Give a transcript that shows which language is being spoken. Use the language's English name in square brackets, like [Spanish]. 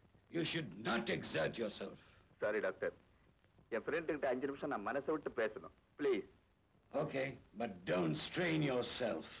[English] You should not exert yourself. [Tamil] Sorry doctor, N friend கிட்ட 5 நிமிஷம் நான் மனசை விட்டு பேசணும். [English] Please. Okay, but don't strain yourself.